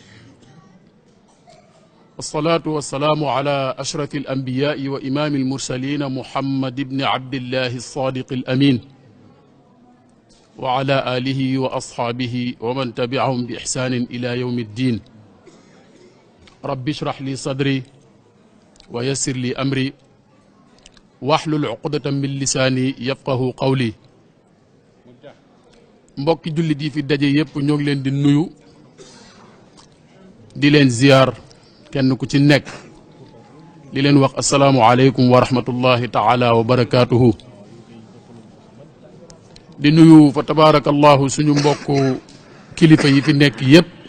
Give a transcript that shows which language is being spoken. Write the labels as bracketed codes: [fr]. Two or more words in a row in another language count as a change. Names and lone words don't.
[ar] الصلاة والسلام على أشرف الأنبياء وإمام المرسلين محمد بن عبد الله الصادق الأمين وعلى آله وأصحابه ومن تبعهم بإحسان إلى يوم الدين رب اشرح لي صدري ويسر لي أمري واحلل عقدة من لساني يفقه قولي [wo] mbokki jullit yi fi daje yépp ñoo ngi leen di nuyu di leen ziyaar kenn ku ci nekk di leen wax [ar] السلام عليكم ورحمة الله تعالى وبركاته [wo] di nuyu fa tabaarakallahu suñu mbokku kilifa yi fi nekk yépp